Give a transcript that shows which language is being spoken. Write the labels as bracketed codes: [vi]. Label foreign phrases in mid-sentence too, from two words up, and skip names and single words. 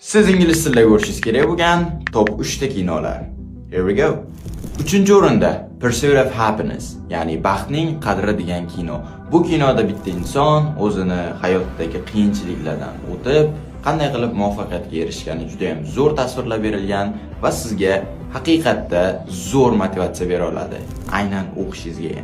[uz] Siz ingliz tilida ko'rishingiz kerak bo'lgan top 3 ta kinolar. [en] Here we go. 3-o'rinda Pursuit of Happiness, [uz] ya'ni baxtning qadri degan kino. Bu kinoda bitta inson o'zini hayotdagi qiyinchiliklardan o'tib, qanday qilib muvaffaqiyatga erishgani juda ham zo'r tasvirlab berilgan va sizga haqiqatda zo'r motivatsiya bera oladi, aynan o'qishingizga ham.